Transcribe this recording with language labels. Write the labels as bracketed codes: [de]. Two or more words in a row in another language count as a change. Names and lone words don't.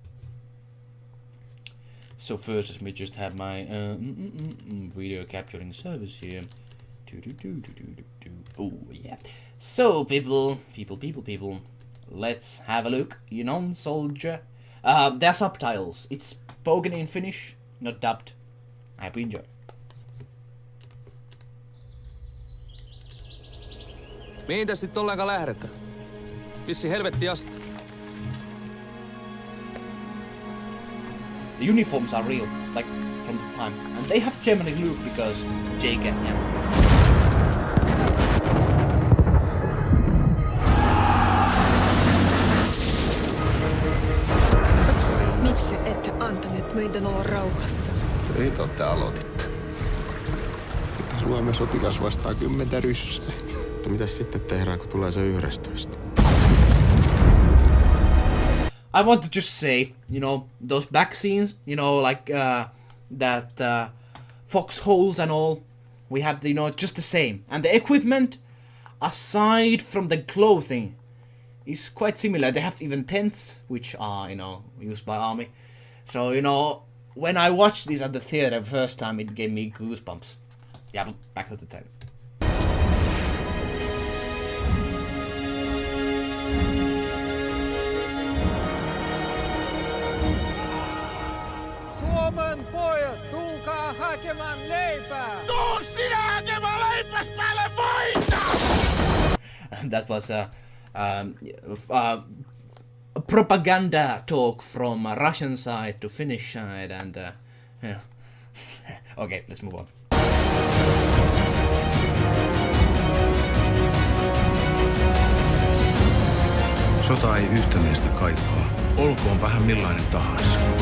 [en] So first, let me just have my video capturing service here. Oh, yeah. So, people, let's have a look. Unknown Soldier. There are subtitles. It's spoken in Finnish, not dubbed. I hope you enjoy. [fi] Mihin tässä sit ollenkaan lähdetään? Vissi helvetti asti. [en] The uniforms are real, like from the time, and they have Germany look because Jaeger. Yeah. [fi] Miksi ette antaneet meidän olla rauhassa? Töitä te aloititte. Suomen sotilas vastaa 10 ryssää. Mutta mitäs sitten tehdään, kun tulee se 11? [en] I want to just say, you know, those back scenes, you know, like that foxholes and all, we have, you know, just the same. And the equipment, aside from the clothing, is quite similar. They have even tents, which are, you know, used by army. So, you know, when I watched this at the theater first time, it gave me goosebumps. Yeah, but back to the tape. [fi] Suomen pojat, tulkaa hakemaan leipää! Tuu sinä hakemaan leipäs päälle voita! [en] That was a propaganda talk from Russian side to Finnish side, and yeah. Okay, let's move on. [fi] Sota ei yhtä miestä kaipaa, olkoon vähän millainen tahansa.